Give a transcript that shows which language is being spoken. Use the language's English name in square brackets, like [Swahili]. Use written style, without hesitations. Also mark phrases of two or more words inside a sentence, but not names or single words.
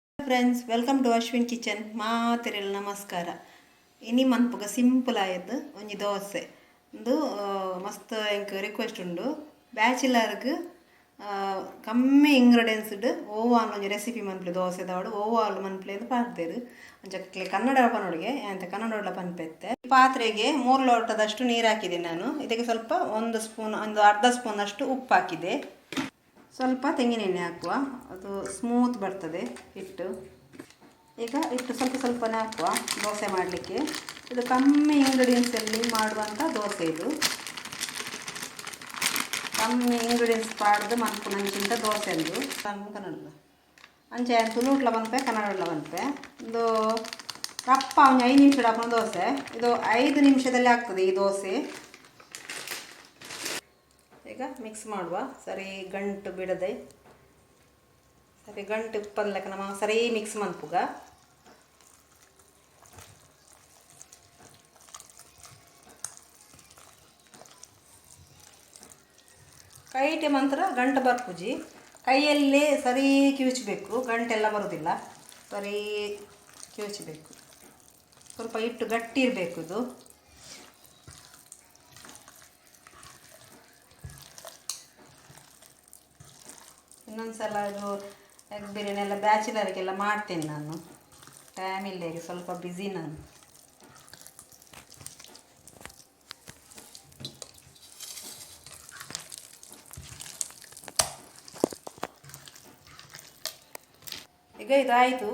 [English] Friends, welcome to Ashwin Kitchen. [Tulu] ಮಾತಿರಲ್ಲ ನಮಸ್ಕಾರ. ಇನಿ ಮನ್ಪುಗ ಸಿಂಪಲ್ ಆಯದ್ದು ಒಂಜಿ ದೋಸೆ ಒಂದು ಮಸ್ತ್ ಎಂಕ್ ರಿಕ್ವೆಸ್ಟ್ ಉಂಡು. ಬ್ಯಾಚುಲರ್ಗ್ ಕಮ್ಮಿ ಇಂಗ್ರೀಡಿಯೆಂಟ್ಸ್ಡ್ ಓವಾಲ್ ಒಂಜಿ ರೆಸಿಪಿ ಮನ್ಪಲೆ ದೋಸೆ ದಾವಡು ಓವಾಲ್ ಮನ್ಪಲೆ ಅಂತ ಪಾಡ್ತೇರು. ಅಂಚಕ್ಕೆ ಕನ್ನಡ ಪನೊಡಿಗೆ ಅಂತ ಕನ್ನಡ ಪನ್ಪೆತ್ತೆ. [Kannada] ಪಾತ್ರೆಗೆ 3 ಲೋಟದಷ್ಟು ನೀರು ಹಾಕಿದೆ ನಾನು. ಇದಕ್ಕೆ ಸ್ವಲ್ಪ ಒಂದು ಅರ್ಧ ಸ್ಪೂನ್ ಅಷ್ಟು ಉಪ್ಪು ಹಾಕಿದೆ. ಸ್ವಲ್ಪ ತೆಂಗಿನೆಣ್ಣೆ ಹಾಕುವ, ಅದು ಸ್ಮೂತ್ ಬರ್ತದೆ ಹಿಟ್ಟು. ಈಗ ಹಿಟ್ಟು ಸ್ವಲ್ಪನೇ ಹಾಕುವ ದೋಸೆ ಮಾಡಲಿಕ್ಕೆ. ಇದು ಕಮ್ಮಿ ಇಂಗ್ರೀಡಿಯೆಂಟ್ಸಲ್ಲಿ ಮಾಡುವಂಥ ದೋಸೆ. [Tulu] ಇದು ಕಮ್ಮಿ ಇಂಗ್ರೀಡಿಯೆಂಟ್ಸ್ ಪಾಡ್ದು ಮನ್ಪು ನಂಚಿಂತ ದೋಸೆ ಅಂದು ಕನ್ನಡ ಅಂಚೆ ತುಳುಟ್ಲ ಬಂಪೆ ಕನ್ನಡ ಬಂಪೆ [Kannada] ಒಂದು ಕಪ್ಪ ಒಂದು 5 ನಿಮಿಷ ಹಾಕೋಣ ದೋಸೆ. ಇದು 5 ನಿಮಿಷದಲ್ಲಿ ಆಗ್ತದೆ ಈ ದೋಸೆ. ಈಗ ಮಿಕ್ಸ್ ಮಾಡುವ, ಸರಿ ಗಂಟು ಬಿಡದೆ ಸರಿ ಗಂಟು [Tulu] ಉಪ್ಪಲ್ಲಕ ನಮ್ಮ ಸರಿ ಮಿಕ್ಸ್ ಮನ್ಪುಗ. ಕೈಟೆ ಮಂತ್ರ ಗಂಟು ಬರ್ಪುಜಿ, [Kannada] ಕೈಯಲ್ಲೇ ಸರಿ ಕಿವುಚಬೇಕು, ಗಂಟೆಲ್ಲ ಬರೋದಿಲ್ಲ. ಸರಿ ಕಿವುಚಬೇಕು, ಸ್ವಲ್ಪ ಹಿಟ್ಟು ಗಟ್ಟಿ ಇರಬೇಕು. ಇದು ಇನ್ನೊಂದ್ಸಲ ಇದು ಎಗ್ ಬಿರಿಯಾನಿ ಎಲ್ಲ ಬ್ಯಾಚುಲರ್ಗೆಲ್ಲ ಮಾಡ್ತೇನೆ ನಾನು. ಟೈಮ್ ಇಲ್ಲ, ಈಗ ಸ್ವಲ್ಪ ಬ್ಯುಸಿ ನಾನು. ಈಗ ಇದಾಯಿತು.